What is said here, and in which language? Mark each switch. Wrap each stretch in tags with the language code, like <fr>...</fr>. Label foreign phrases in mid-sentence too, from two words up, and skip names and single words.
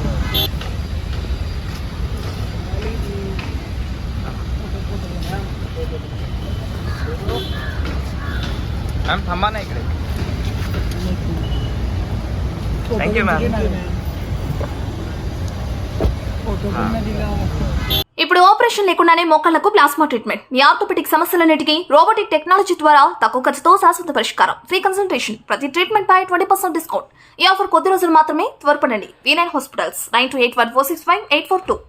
<mr>मॅम थांबा ना इकडे.</mr> <en>thank you ma'am.</en> <mr>फोटो पण हां. नाही दिला.</mr> <te>ఇప్పుడు ఆపరేషన్ లేకుండానే మోకాళ్లకు</te> <en>plasma treatment.</en> <te>మీ ఆర్థోపెటిక్ సమస్యలన్నిటికీ</te> <en>robotic technology</en> <te>ద్వారా తక్కువ ఖర్చుతో శాశ్వత పరిష్కారం.</te> <en>free consultation.</en> <te>ప్రతి ట్రీట్మెంట్ పై 20% డిస్కౌంట్. ఈ ఆఫర్ కొద్ది రోజులు మాత్రమే. త్వరపడండి. V9 హాస్పిటల్స్ 9281465842.</te>